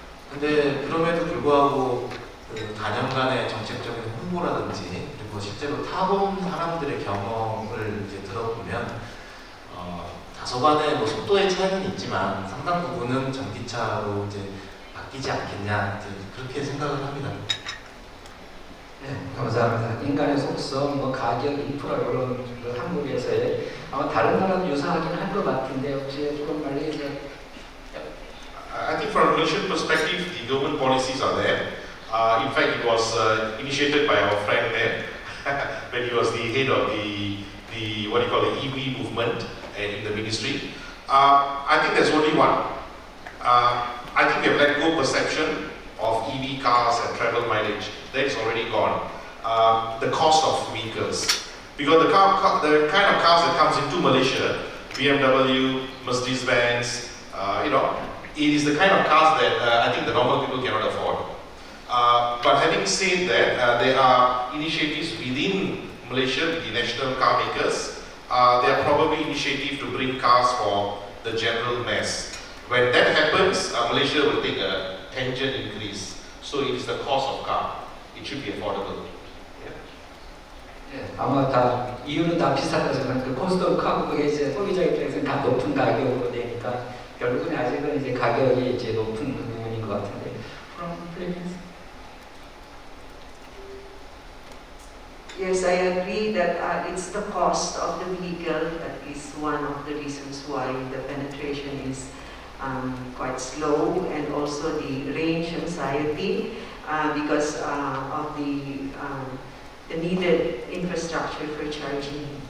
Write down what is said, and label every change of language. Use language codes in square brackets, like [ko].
[ko] 근데 그럼에도 불구하고 그 단연간의 정책적인 홍보라든지 그리고 실제로 타본 사람들의 경험을 이제 들어보면 다소간의 뭐 속도의 차이는 있지만 상당 부분은 전기차로 이제 바뀌지 않겠냐 이제 그렇게 생각을 합니다. 네, 감사합니다. 인간의 속성, 뭐 가격, 인프라 이런 한국에서의 아마 다른 나라도 유사하긴 할 것 같은데 혹시 그런 말이 [en] I think from a Malaysian perspective, the government policies are there. In fact, it was initiated by our friend there when he was the head of the what do you call the EV movement in the ministry. I think there's only one. I think we have let go perception of EV cars and travel mileage. That is already gone. The cost of vehicles, because the kind of cars that comes into Malaysia, BMW, Mercedes-Benz, it is the kind of cars that I think the normal people cannot afford. But having said that, there are initiatives within Malaysia, the national car makers. There are probably initiatives to bring cars for the general mass. When that happens, Malaysia will take a tangent increase. So it is the cost of car. It should be affordable. [ko] 예, 아마 다 이유는 다 비슷하지만 그 코스트 오브 카고가 이제 소비자 입장에서는 다 높은 가격으로 되니까 결국은 아직은 이제 가격이 이제 높은 부분인 것 같은데. [en] From Philippines. Yes, I agree that it's the cost of the vehicle that is one of the reasons why the penetration is quite slow, and also the range anxiety because of the needed infrastructure for charging.